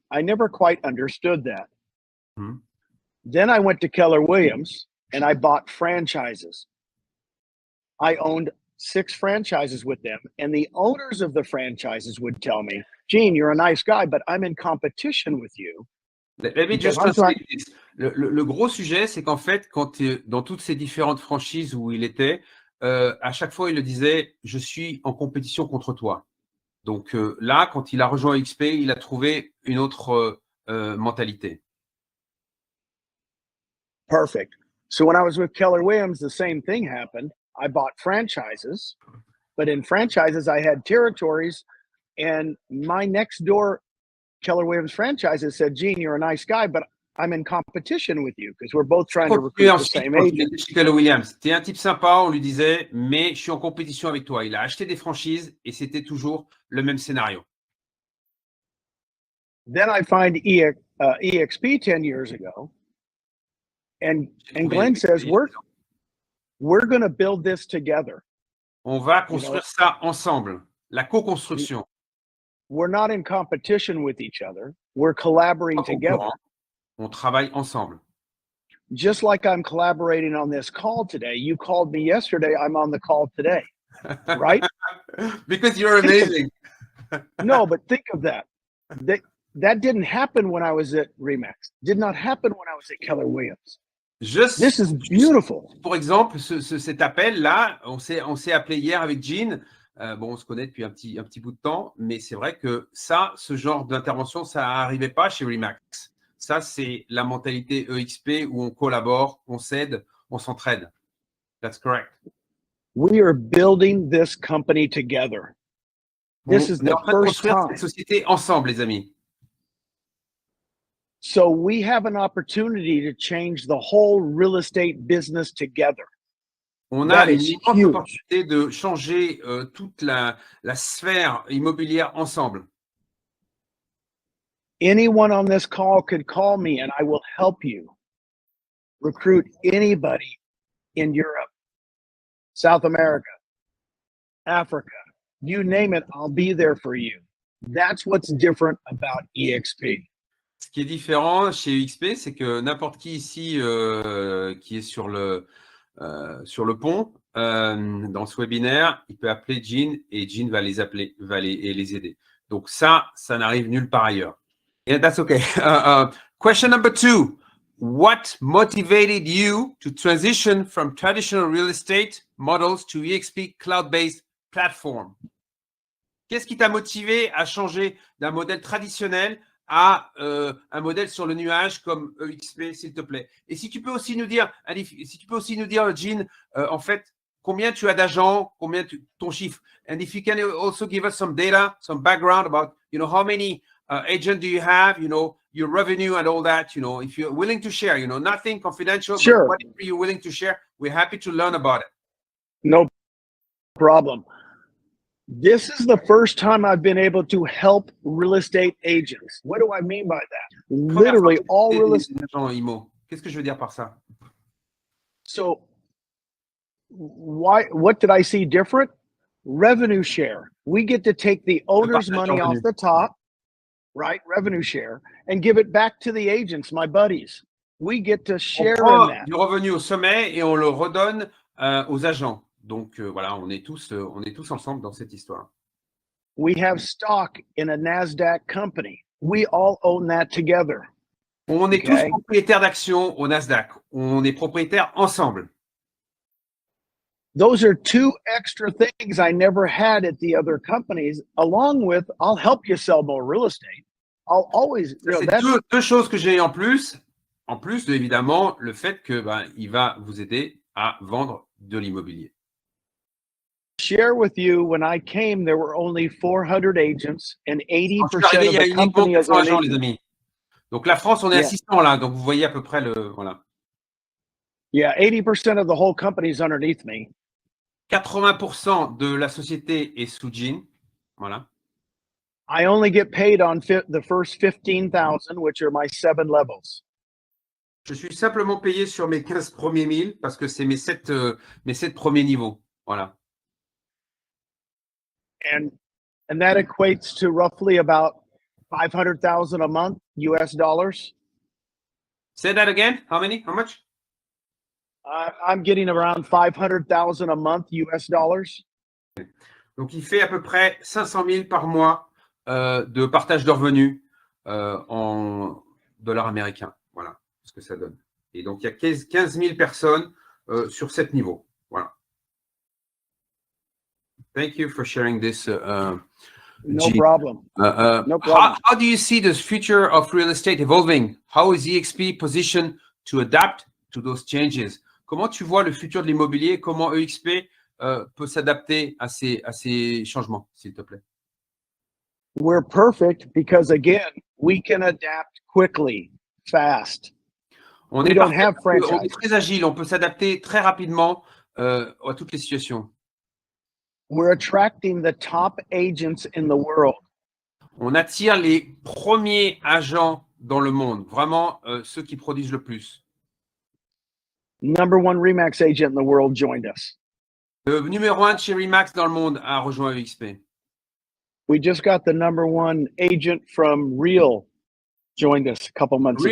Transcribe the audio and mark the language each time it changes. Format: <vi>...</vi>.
<en>I never quite understood that. Mm-hmm. Then I went to Keller Williams and I bought franchises. I owned 6 franchises with them, and the owners of the franchises would tell me, Gene, you're a nice guy, but I'm in competition with you. Let me just translate this.</en> <fr>Le gros sujet, c'est qu'en fait, dans toutes ces différentes franchises où il était, à chaque fois, il le disait, je suis en compétition contre toi. Donc là, quand il a rejoint eXp, il a trouvé une autre mentalité.</fr> <en>Perfect. So when I was with Keller Williams, the same thing happened. I bought franchises, but in franchises, I had territories, and my next door Keller Williams franchises said, Gene, you're a nice guy, but I'm in competition with you because we're both trying to recruit the same agent.</en> <fr>Chez Keller Williams, t'es un type sympa, on lui disait, mais je suis en compétition avec toi. Il a acheté des franchises et c'était toujours le même scénario.</fr> <en>Then I find eXp 10 years ago, and Glenn says, we're going to build this together.</en> <fr>On va construire ça ensemble, la co-construction.</fr> <en>We're not in competition with each other. We're collaborating together.</en> <fr>On travaille ensemble.</fr> <en>Just like I'm collaborating on this call today. You called me yesterday. I'm on the call today, right? Because you're amazing. No, but think of that. That didn't happen when I was at Remax. Did not happen when I was at Keller Williams. This is beautiful.</en> <fr>Pour exemple, cet appel-là, on s'est appelé hier avec Gene. Bon, on se connaît depuis un petit bout de temps, mais c'est vrai que ce genre d'intervention, ça n'arrivait pas chez Remax. Ça, c'est la mentalité eXp où on collabore, on s'aide, on s'entraide.</fr> <en>That's correct. We are building this company together. This is the first time.</en> <fr>Cette société ensemble, les amis.</fr> <en>So we have an opportunity to change the whole real estate business together.</en> <fr>On</fr> <en>That</en> <fr>a une</fr> <en>is</en> <fr>immense</fr> <en>huge.</en> <fr>opportunité de changer toute la sphère immobilière ensemble.</fr> <en>Anyone on this call could call me and I will help you recruit anybody in Europe, South America, Africa, you name it, I'll be there for you. That's what's different about eXp.</en> <fr>Ce qui est différent chez eXp, c'est que n'importe qui ici qui est sur le pont, dans ce webinaire, il peut appeler Jean et Jean va les appeler, et les aider. Donc ça n'arrive nulle part ailleurs.</fr> <en>Yeah, that's okay. Question number 2. What motivated you to transition from traditional real estate models to eXp cloud-based platform?</en> <fr>Qu'est-ce qui t'a motivé à changer d'un modèle traditionnel à un modèle sur le nuage comme eXp, s'il te plaît? Et si tu peux aussi nous dire, Jean, en fait, combien tu as d'agents, ton chiffre?</fr> <en>And if you can also give us some data, some background about, how many agents do you have, your revenue and all that, if you're willing to share, nothing confidential, Sure. but whatever you're willing to share, we're happy to learn about it. No problem. This is the first time I've been able to help real estate agents. What do I mean by that? Literally all real estate.</en> <fr>Qu'est-ce que je veux dire par ça?</fr> <en>So what did I see different? Revenue share. We get to take the owner's money off the top, right? Revenue share, and give it back to the agents, my buddies. We get to share in that.</en> <fr>Du revenu au sommet et on le redonne aux agents. Donc voilà, on est tous ensemble dans cette histoire.</fr> <en>We have stock in a Nasdaq company. We all own that together.</en> <fr>On est tous propriétaires d'actions au Nasdaq. On est propriétaires ensemble.</fr> <en>Those are 2 extra things I never had at the other companies, along with I'll help you sell more real estate. I'll always,</en> <fr>c'est deux choses que j'ai en plus de, évidemment, le fait que il va vous aider à vendre de l'immobilier.</fr> <en>Share with you, when I came, there were only 400 agents and 80% of the company is</en> <fr>agents, les amis. Donc la France, on est à 600 là, donc vous voyez à peu près voilà.</fr> <en>Yeah, 80% of the whole company is underneath me.</en> <fr>80% de la société est sous Jean, voilà.</fr> <en>I only get paid on the first 15,000, which are my 7 levels.</en> <fr>Je suis simplement payé sur mes 15 premiers 1000 parce que c'est mes 7 premiers niveaux, voilà.</fr> <en>And that equates to roughly about 500,000 a month, US dollars. Say that again. How much? I'm getting around 500,000 a month, US dollars.</en> <fr>Donc, il fait à peu près 500 000 par mois de partage de revenus en dollars américains. Voilà ce que ça donne. Et donc, il y a 15 000 personnes sur 7 niveaux. Voilà.</fr> <en>Thank you for sharing this. No problem. No problem. How do you see the future of real estate evolving? How is eXp positioned to adapt to those changes?</en> <fr>Comment tu vois le futur de l'immobilier? Comment eXp peut s'adapter à ces changements, s'il te plaît?</fr> <en>We're perfect because, again, we can adapt quickly, fast.</en> <fr>On est très agile, on peut s'adapter très rapidement à toutes les situations.</fr> <en>We're attracting the top agents in the world.</en> <fr>On attire les premiers agents dans le monde, vraiment ceux qui produisent le plus.</fr> <en>Number 1 Remax agent in the world joined us.</en> <fr>Le numéro 1 de chez Remax dans le monde a rejoint eXp.</fr> <en>We just got the number 1 agent from Real joined us a couple months ago.</en>